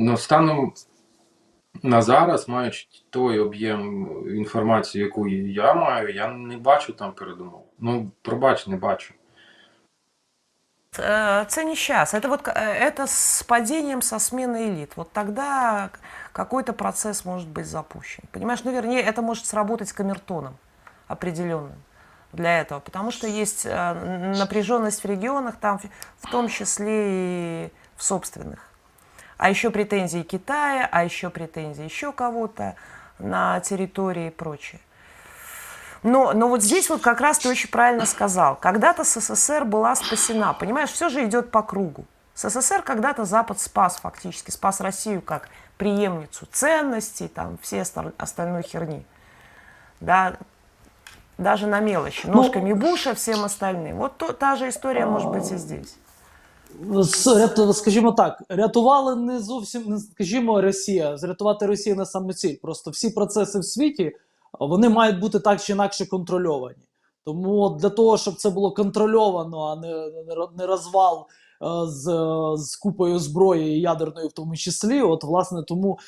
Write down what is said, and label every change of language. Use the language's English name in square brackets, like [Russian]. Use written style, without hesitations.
[Ukrainian] Станом на зараз, маючи той об'єм інформації, яку я маю, я не бачу там передумов. Пробач, не бачу. [Russian] Это не сейчас, это с падением, со сменой элит. Вот тогда какой-то процесс может быть запущен. Понимаешь, вернее, это может сработать с камертоном определенным для этого, потому что есть напряженность в регионах, там в том числе и в собственных. А еще претензии Китая, а еще претензии еще кого-то на территории и прочее. Но вот здесь вот как раз ты очень правильно сказал. Когда-то СССР была спасена. Понимаешь, все же идет по кругу. СССР когда-то Запад спас фактически. Спас Россию как преемницу ценностей, там, всей остальной херни. Да, даже на мелочи. Ножками Буша, всем остальным. Вот та же история может быть и здесь. [Ukrainian] Скажімо так, рятували не зовсім, скажімо, Росія. Зрятувати Росію не самоціль. Просто всі процеси в світі, вони мають бути так чи інакше контрольовані. Тому для того, щоб це було контрольовано, а не розвал з купою зброї, ядерної в тому числі, власне, тому...